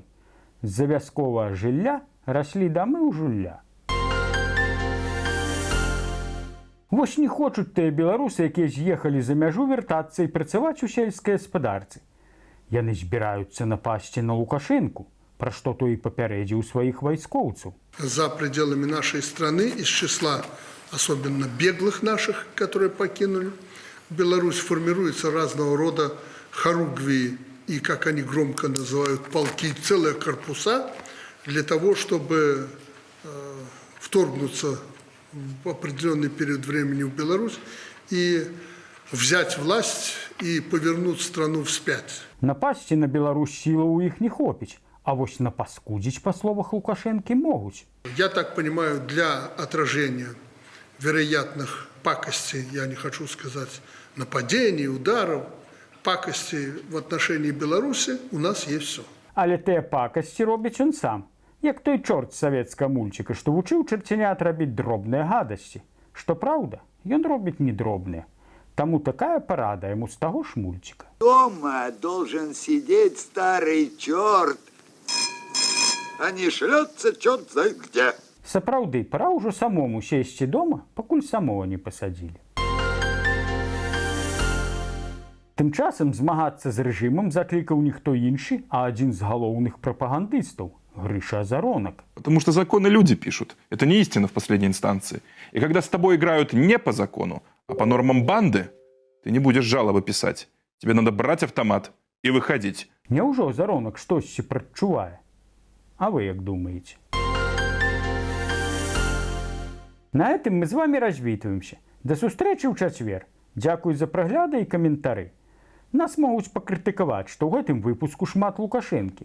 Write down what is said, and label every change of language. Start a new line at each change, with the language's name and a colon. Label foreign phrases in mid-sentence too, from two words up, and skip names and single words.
Belarusian: З-за вясковага жылля раслі дамы ў жулля. Вось не хочуць тыя беларусы, якія з'ехалі за мяжу, вяртацца і працаваць у сельскай гаспадарцы. Яны збіраюцца напасці на Лукашенку, пра што той і папярэдзіў сваіх вайскоўцаў.
Russian: За пределами нашей страны из числа особенно беглых наших, которые покинули Беларусь, формируются разного рода хоругвии и, как они громко называют, полки, целые корпуса, для того, чтобы вторгнуться в определенный период времени в Беларусь и взять власть и повернуть страну вспять.
Belarusian: Напасці на Беларусь сілаў у іх не хопіць, а вось напаскудзіць, па словах Лукашэнкі, могуць.
Russian: Я так понимаю, для отражения вероятных пакостей, я не хочу сказать нападений, ударов, пакостей в отношении Беларуси у нас есть все.
Belarusian: Але тыя пакасці робіць ён сам, як той чорт з савецкага мульціка, што вучыў чарцянят рабіць дробныя гадасці. Што праўда, ён робіць не дробныя. Таму такая парада яму з таго ж мульціка.
Russian: Дома должен сидеть старый черт, а не шлется черт знает где.
Belarusian: Сапраўды, пора ўжо самому сесці дома, пакуль самого не пасадзілі. Тым часам змагацца з рэжымам заклікаў ніхто іншы, а адзін з галоўных прапагандыстаў – Грыша Азаронак.
Russian: Потому что законы люди пишут. Это не истина в последней инстанции. И когда с тобой играют не по закону, а по нормам банды, ты не будешь жалобы писать. Тебе надо брать автомат и выходить.
Belarusian: Няўжо Азаронак штосьці прадчувае? А вы як думаеце?
Russian: На этом мы
Belarusian: з вами развітваемся. До сустрэчы ў чацвер. Дзякуй за прагляды і каментары. Нас могуць пакрытыкаваць, што ў гэтым выпуску шмат Лукашэнкі.